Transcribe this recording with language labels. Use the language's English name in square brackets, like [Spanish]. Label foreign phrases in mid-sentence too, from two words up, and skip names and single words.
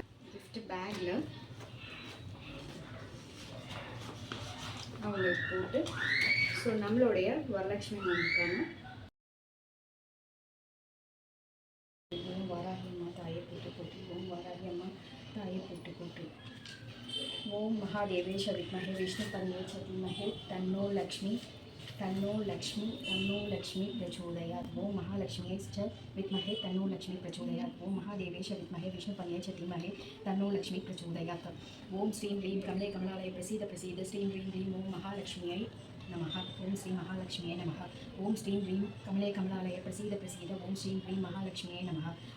[Tamil] கிஃப்ட் பேக்கில் அவங்களுக்கு போட்டு ஸோ நம்மளுடைய வரலட்சுமி நோம்புக்கான ஓம் வாராகி அம்மா தாயை போட்டு போட்டு ஓம் வாராகி அம்மா தாயை போட்டு போட்டு [Sanskrit] ओम् महादेवेश विद्महे विष्णु पत्न्यै च धीमहि तन्नो लक्ष्मी प्रचोदयात् ओम महालक्ष्मी विद्महे तन्नो लक्ष्मी प्रचोदयात् ओम महादेवेश विद्महे विष्णुपत्न्यै च धीमहि तन्नो लक्ष्मी प्रचोदयात् ओम श्रीं ह्रीं कमले कमलालये प्रसीद प्रसीद श्रीं ह्रीं ह्रीं ओम महालक्ष्म्यै नमः ओम श्री महालक्ष्म्यै नमः ओम श्रीं ह्रीं कमले कमलालये प्रसीद प्रसीद ओम श्रीं ह्रीं महालक्ष्म्यै नमः